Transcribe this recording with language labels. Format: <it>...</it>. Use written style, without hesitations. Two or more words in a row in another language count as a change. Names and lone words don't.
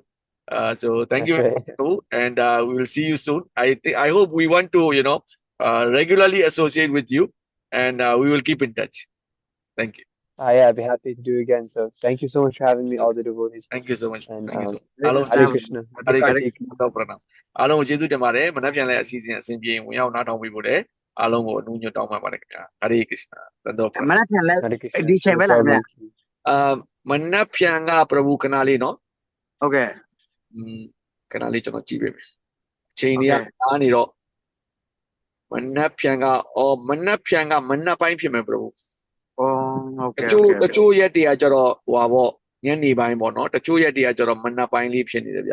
<en>So thank That's you, right. Prabhu, and we will see you soon. I hope we want to regularly associate with you, and we will keep in touch. Thank you. Yeah, I'd be happy to do it again. So thank you so much for having me, So all the devotees. thank you so much. And Thank you so much. Hare</en> <my>အားလုံး</my> <en>Krishna. Hare</en> <my>ကျေးဇူး</my> <en>Krishna. Happy Hare Krishna. Kartik.</en> <my>တော့ပြနာအားလုံးကိုကျေးဇူးတင်ပါတယ်မနက်ဖြန်လည်းအစီအစဉ်အဆင်ပြေဝင်ရောက်နားထောင်ပြီးဖို့လည်းအားလုံးကိုအနူးညွတ်တောင်းပန်ပါတယ်ခင်ဗျာ Hare Krishna တော့ပြနာ Mana phan la</my> <en>Hare Krishna. di chai Srila ba la mya. Prabhupada.</en> <my>မနက်ဖြန်ကPrabhu ခဏလေးနော်</my> <en>Okay.</en> <my>ခဏလေးကျွန်တော်ကြည့်ပေးမယ်အချိန်တွေကအားနေတော့မနက်ဖြန်ကမနက်ဖြန်ကမနက်ပိုင်းဖြစ်မယ်Prabhu</my> <en>Oh,</en> <my>တ</my> <en>okay.</en> <my>ချို့</my> <en>Okay.</en> <my>တချို့ရက်တွေကကျတော့ဟိုပါပေါ့ညနေပိုင်းပေါ့နော်တချို့ရက်တွေကကျတော့မနက်ပိုင်းလေးဖြစ်နေတယ်ဗျ</my>